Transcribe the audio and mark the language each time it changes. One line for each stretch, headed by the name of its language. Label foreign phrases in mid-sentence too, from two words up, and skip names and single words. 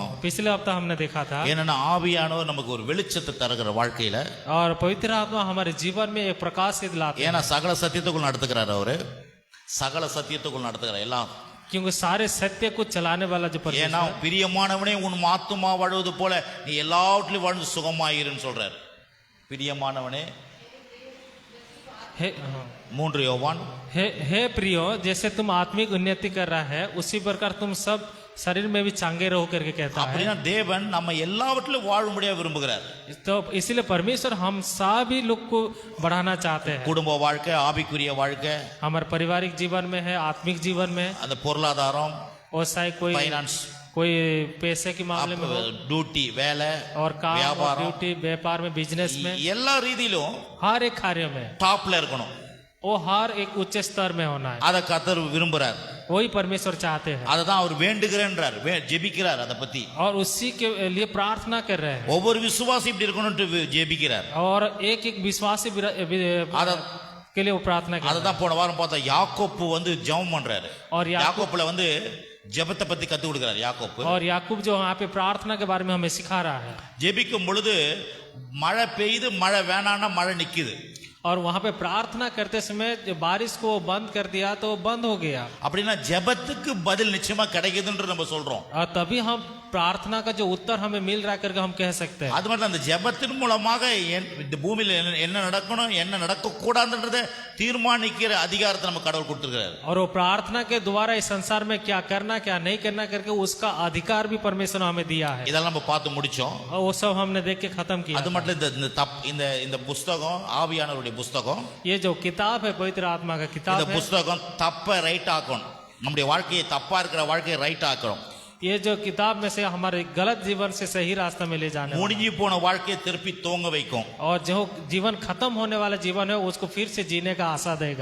Hindi: पिछले हफ्ता हमने देखा था।
Tamil: ஏன்னா ஆவியானவர் நமக்கு ஒரு வெளிச்சத்தை தருகிற வாழ்க்கையில,
Hindi: और पवित्र आत्मा हमारे जीवन में एक प्रकाश दिलाते हैं।
Tamil: ஏன்னா சகல சத்தியத்துக்குள் நடத்துகிறார். அவரு சகல சத்தியத்துக்குள் நடத்துகிறார் எல்லாம்.
Hindi: क्योंकि सारे सत्य को चलाने वाला जो परमेश्वर
Tamil: ஏன்னா பிரியமானவனே உன் ஆத்துமா வாழ்வது போல நீ எல்லாவற்றிலும் வாழ்ந்து சுகமாயிருன்னு சொல்றார். பிரியமானவனே, மூன்று யோவான்,
Hindi: हे प्रियो, जैसे तुम आत्मिक उन्नति कर रहा है उसी प्रकार तुम सब शरीर में भी चांगे रहो करके कहता है।
Tamil: அப்படின்னா தேவன் நம்ம எல்லாவற்றிலும் வாழும்படியா விரும்புகிறார்.
Hindi: तो इसलिए परमेश्वर हम सभी लोग को बढ़ाना चाहते हैं।
Tamil: குடும்ப வாழ்க்கை, ஆவிக்குரிய வாழ்க்கை,
Hindi: हमारे पारिवारिक जीवन में है, आत्मिक जीवन में,
Tamil: அந்த பொருளாதாரம்,
Hindi: और चाहे कोई
Tamil: ஃபைனான்ஸ்,
Hindi: कोई पैसे के मामले में हो,
Tamil: டியூட்டி, வேலை,
Hindi: और काम और
Tamil: வியாபாரம்,
Hindi: ड्यूटी, व्यापार में, बिजनेस में,
Tamil: எல்லா ரீதியிலும்
Hindi: हर एक कार्य में
Tamil: டாப்ல இருக்கணும்.
Hindi: वो हर एक उच्च स्तर में होना है।
Tamil: அதை கர்த்தர் விரும்புறார்.
Hindi: वही परमेश्वर चाहते हैं
Tamil: அதை தான் அவர் வேண்டுகிறேன்றார், ஜெபிக்கிறார். அதை பத்தி
Hindi: और उसी के लिए प्रार्थना कर रहे हैं।
Tamil: ஒவ்வொரு விசுவாசி இப்படி இருக்கணும்னு ஜெபிக்கிறார்.
Hindi: और एक एक विश्वासी के लिए वो प्रार्थना कर
Tamil: அதை தான் போன வாரம் பார்த்தா யாக்கோப்பு ஜெபம் பண்றாரு.
Hindi: और
Tamil: யாக்கோப்புல ஜெபத்தை பத்தி கத்து கொடுக்கிறார் யாக்கோப்பு.
Hindi: और याकूब जो यहाँ पे प्रार्थना के बारे में हमें सिखा रहा है।
Tamil: ஜெபிக்கும் பொழுது மழை பெய்யுது, மழை வேணான்னா மழை நிக்குது.
Hindi: और वहाँ पे प्रार्थना करते समय जो बारिश को बंद कर दिया तो बंद हो गया।
Tamil: அப்படின்னா ஜெபத்துக்கு பதில் நிச்சயமா கிடைக்குதுன்னு நம்ம சொல்றோம்.
Hindi: और तभी हम प्रार्थना का जो उत्तर हमें मिल रहा है करके हम कह सकते हैं।
Tamil: அது மட்டும் அந்த ஜெபத்தின் மூலமாக இந்த பூமியில என்ன நடக்கணும், என்ன நடக்க கூடாதுன்றதை தீர்மானிக்கிற அதிகாரத்தை நம்ம கடவுள் கொடுத்திருக்கிறார்.
Hindi: और वो प्रार्थना के द्वारा इस संसार में क्या करना क्या नहीं करना करके उसका अधिकार भी परमेश्वर ने हमें दिया है।
Tamil: இதெல்லாம் நம்ம பார்த்து முடிச்சோம்.
Hindi: और वो सब हमने देख के खत्म किया।
Tamil: அது மட்டும் இந்த புஸ்தகம், ஆவியானவருடைய புஸ்தகம்,
Hindi: ये जो किताब है पवित्र आत्मा का किताब
Tamil: இந்த
Hindi: है,
Tamil: புஸ்தகம் தப்ப ரைட் ஆக்கணும். நம்முடைய வாழ்க்கையை தப்பா இருக்கிற வாழ்க்கையை ரைட் ஆக்கணும்.
Hindi: ये जो किताब में से हमारे गलत जीवन से सही रास्ता में ले जाने वाला।
Tamil: முடிஞ்சு போன வாழ்க்கையை திருப்பி துவங்க வைக்கும்.
Hindi: और जो जीवन खत्म होने वाला जीवन है उसको फिर से जीने का आशा देगा।